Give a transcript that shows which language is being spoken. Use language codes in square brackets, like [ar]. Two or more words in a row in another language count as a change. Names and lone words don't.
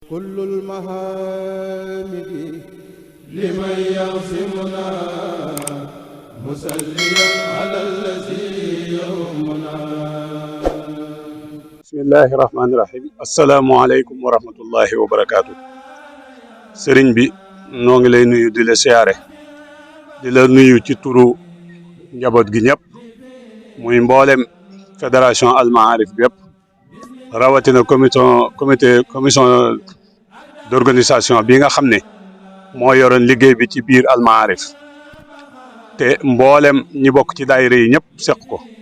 [ar] كل المحامد لمن يعصمنا مسليا على الذي يهمنا. بسم الله الرحمن الرحيم. السلام عليكم ورحمة الله وبركاته. [wo] sëriñ bi noo ngi lay nuyu di la siyaare di la nuyu ci turu njaboot gi ñëpp muy mboolem fédération Al Maarif bi yëpp rawatina [fr] commission d'organisation [wo] bi nga xam ne moo yoroon liggéey bi ci biir Al Maarif te mboolem ñi bokk ci daayira yi ñëpp seq ko